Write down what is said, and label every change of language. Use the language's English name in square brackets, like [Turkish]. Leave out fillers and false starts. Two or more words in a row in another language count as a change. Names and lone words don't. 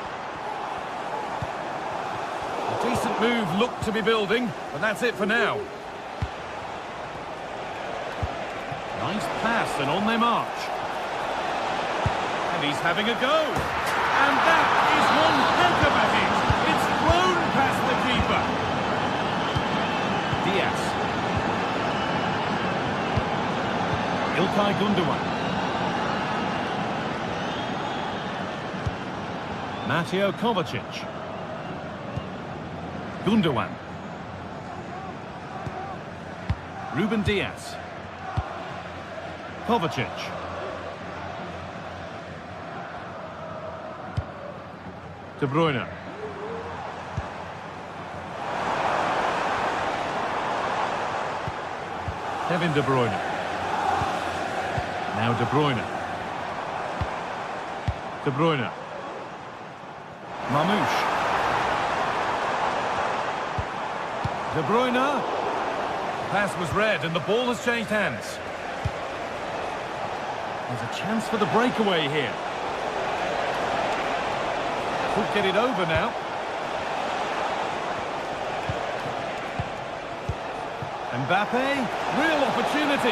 [English] A decent move looked to be building, but that's it for now. Nice pass and on they march. And he's having a go. And that is one heck of a hit. It's flown past the keeper. Diaz. Ilkay Gundogan. Mateo Kovacic. Gundogan. Ruben Diaz. Kovacic. De Bruyne. Kevin De Bruyne. Now De Bruyne. De Bruyne. Mamouche. De Bruyne. Pass was read and the ball has changed hands. There's a chance for the breakaway here. Could get it over now. Mbappe, real opportunity.